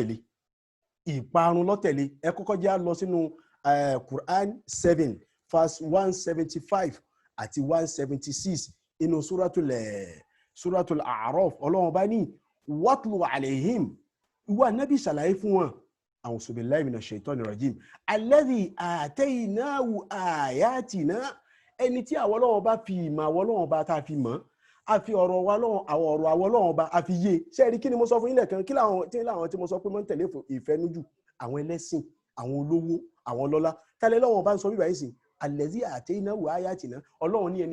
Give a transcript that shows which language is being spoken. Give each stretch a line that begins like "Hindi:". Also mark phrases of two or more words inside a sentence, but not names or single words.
Yoruba: lọ́tẹ̀lé ẹ kọ́kọ́ jẹ́ lọ sínú Quran 7 verse 175 àti 176 inú suratul A'raf Ọlọ́run bá ní
Arabic: واتل عليهم
Yoruba: ìwà nábì ṣàlàyé fún wọn
Arabic: أعوذ بالله من الشيطان الرجيم الذي آتيناه آياتنا
Yoruba: ẹni tí àwọn Ọlọ́run bá fi ìmọ̀ àwọn Ọlọ́run bá tá a fi mọ̀ a fi ọ̀rọ̀ àwọn Ọlọ́run bá a fi yé ṣé rí kí ni mo sọ fún yín lẹ́ẹ̀kan kí láwọn tí mo sọ pé mo ń tẹ̀lé ìfẹ́nújù àwọn ẹlẹ́sìn àwọn olówó àwọn ọlọ́lá tálẹ́ lọ́wọ́ bá ń sọ bíbá yìí sìn
Arabic: الذي آتيناه آياتنا
Yoruba: Ọlọ́run ní ẹni